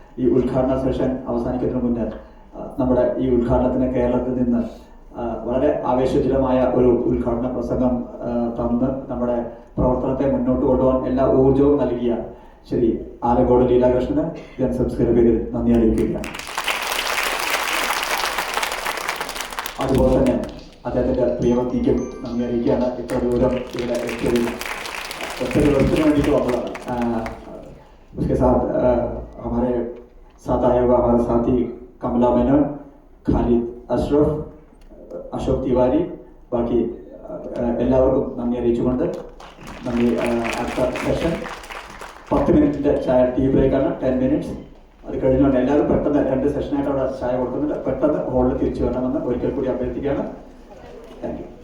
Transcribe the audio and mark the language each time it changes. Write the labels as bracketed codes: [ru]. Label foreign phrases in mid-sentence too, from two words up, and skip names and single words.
[ml] ഈ ഉദ്ഘാടന സെഷൻ അവസാനിക്കുന്നതിന് മുന്നേ നമ്മുടെ ഈ ഉദ്ഘാടനത്തിന് കേരളത്തിൽ നിന്ന് വളരെ ആവേശജനമായ ഒരു ഉദ്ഘാടന പ്രസംഗം തന്ന് നമ്മുടെ പ്രവർത്തനത്തെ മുന്നോട്ട് കൊണ്ടുപോകാൻ എല്ലാ ഊർജവും നൽകിയ ശ്രീ ആലങ്കോട് ലീലാകൃഷ്ണന് ജനസംസ്കൃത പേരിൽ നന്ദി അറിയിക്കുകയാണ്. അതുപോലെ തന്നെ അദ്ദേഹത്തിന്റെ പ്രിയവത്തിക്കും നന്ദി അറിയിക്കുകയാണ്. ഇത്ര ദൂരം ഇവിടെ എത്തിയതിൽ ഒത്തിരി ദിവസത്തിന് വേണ്ടിയിട്ട് വന്നതാണ്. [hi] उसके साथ हमारे साथ आए हुए हमारे साथी कमला मेनन, खालिद अशरफ, अशोक तिवारी, [ml] ബാക്കി എല്ലാവർക്കും നന്ദി അറിയിച്ചുകൊണ്ട് നന്ദി. അടുത്ത സെഷൻ 10 മിനിറ്റിന്റെ ചായ [en] tea break-ആണ്, [ml] 10 മിനിറ്റ്സ്. അത് കഴിഞ്ഞുകൊണ്ട് എല്ലാവരും പെട്ടെന്ന് 2 സെഷനായിട്ട് അവിടെ ചായ കൊടുക്കുന്നുണ്ട്. പെട്ടെന്ന് ഹോളിൽ തിരിച്ചു വരണമെന്ന് ഒരിക്കൽ കൂടി അഭ്യർത്ഥിക്കുകയാണ്. [en] thank you.